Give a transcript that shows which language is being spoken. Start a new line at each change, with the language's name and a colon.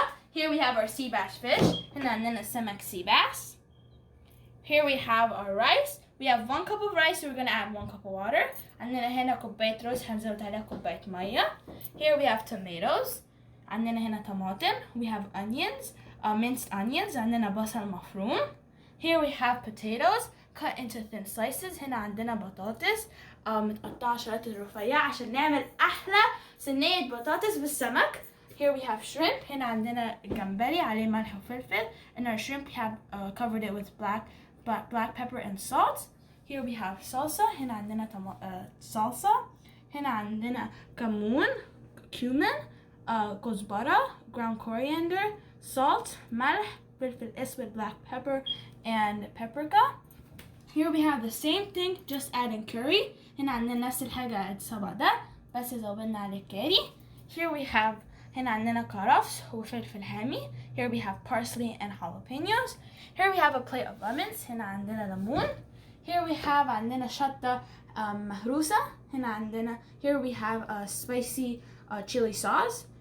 English: Here we have our sea bass fish, and then a سمك sea bass. Here we have our rice. We have 1 cup of rice, so we're gonna add 1 cup of water.
Arabic: عندنا هنا كوباية رز هنزود عليها كوباية مية.
English: Here we have tomatoes.
Arabic: عندنا هنا طماطم.
English: We have onions, minced onions.
Arabic: عندنا بصل مفروم.
English: Here we have potatoes cut into thin slices.
Arabic: هنا عندنا بطاطس متقطعة شرايح رفيعة عشان نعمل أحلى صينية بطاطس بالسمك.
English: Here we have shrimp.
Arabic: هنا عندنا جمبري عليه ملح وفلفل.
English: And our shrimp we have covered it with black pepper and salt. Here we have salsa.
Arabic: هنا عندنا salsa. هنا عندنا كمون,
English: cumin, كزبره, ground coriander, salt, ملح,
Arabic: فلفل اسود,
English: black pepper, and paprika. Here we have the same thing, just adding curry.
Arabic: هنا عندنا نفس الحاجة الصبع ده, بس زودنا عليه كاري.
English: Here we have
Arabic: هنا عندنا كرفس وفلفل حامي.
English: Here we have parsley and jalapenos. Here we have a plate of lemons.
Arabic: هنا عندنا ليمون.
English: Here we have
Arabic: عندنا شطة مهروسة. هنا عندنا
English: here we have a spicy chili sauce.